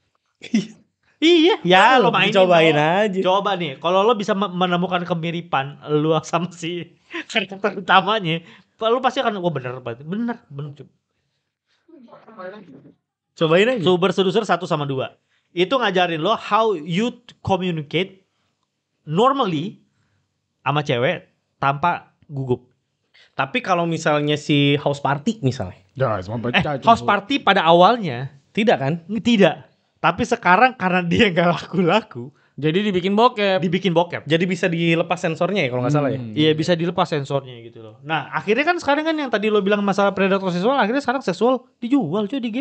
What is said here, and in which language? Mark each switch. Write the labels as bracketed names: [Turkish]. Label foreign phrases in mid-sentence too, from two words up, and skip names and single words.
[Indonesian] Iya, ya lo mainin. Cobain lo. aja. Coba nih, kalau lo bisa menemukan kemiripan lu sama si karakter utamanya, lo pasti akan bener cuy. Cobain aja. Super Seducer 1 sama 2. Itu ngajarin lo [English] how you communicate normally [Indonesian] sama cewek tanpa gugup. Tapi kalau misalnya si house party misalnya. Ya, semua pecah. House party pada awalnya Tidak kan? tidak. Tapi sekarang karena dia nggak laku-laku, Jadi dibikin bokep. dibikin bokep. Jadi bisa dilepas sensornya ya kalau nggak salah ya. Iya bisa dilepas sensornya gitu loh. Nah akhirnya kan sekarang kan yang tadi lo bilang masalah predator seksual, akhirnya sekarang seksual dijual cuy di game.